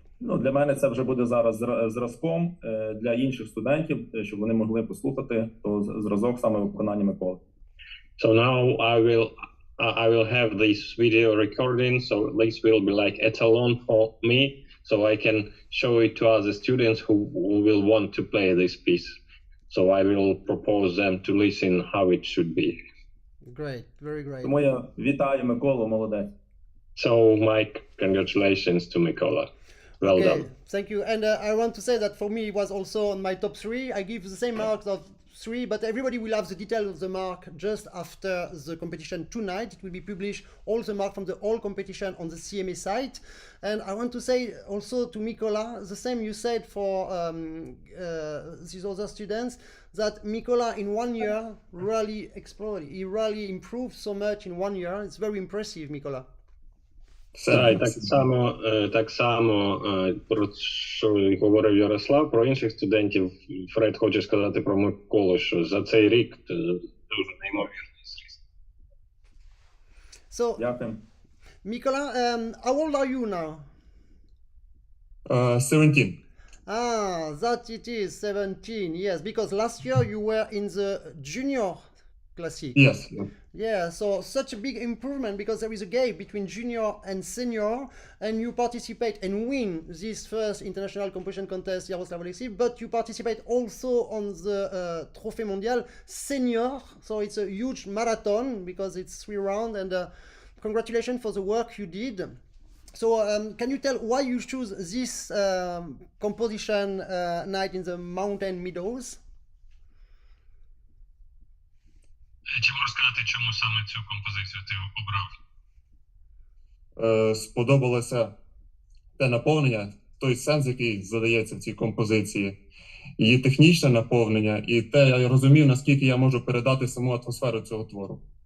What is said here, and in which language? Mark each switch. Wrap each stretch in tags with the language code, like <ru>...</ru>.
<uk>Ну, для мене це вже буде зараз зразком для інших студентів, щоб вони могли послухати то зразок саме виконання Миколи.</uk> <en>So now I will have this video recording, so this will be like etalon for me, so I can show it to other students who will want to play this piece. So I will propose them to listen how it should be. Great, very great.</en> <uk>Тому я вітаю Миколу, молодець.</uk> <en>So my congratulations to Mykola. Well done. Thank you. And I want to say that for me, it was also on my top 3. I give the same marks of 3, but everybody will have the detail of the mark just after the competition tonight. It will be published, all the mark from the whole competition on the CMA site. And I want to say also to Mykola, the same you said for these other students, that Mykola in 1 year really exploded. He really improved so much in 1 year. It's very impressive, Mykola.</en> <uk>Так, так само про що говорив Ярослав, про інших студентів. Фред хоче сказати про Миколу, що за цей рік дуже неймовірний зріст.</uk> <en>So,</en> <uk>Дякую.</uk> <en>Mykola, how old are you now? 17. That it is 17, yes, because last year you were in the junior classic. Yes. Yeah, so such a big improvement because there is a gap between junior and senior, and you participate and win this first international composition contest, Yaroslav OLEKSIV, but you participate also on the TROPHÉE MONDIAL senior, so it's a huge marathon because it's 3 rounds, and congratulations for the work you did. So can you tell why you choose this composition Night in the Mountain Meadows?</en> <uk>Чи можеш сказати, чому саме цю композицію ти обрав? Сподобалося те наповнення, той сенс, який задається в цій композиції, її технічне наповнення, і те, я розумів, наскільки я можу передати саму атмосферу цього твору.</uk>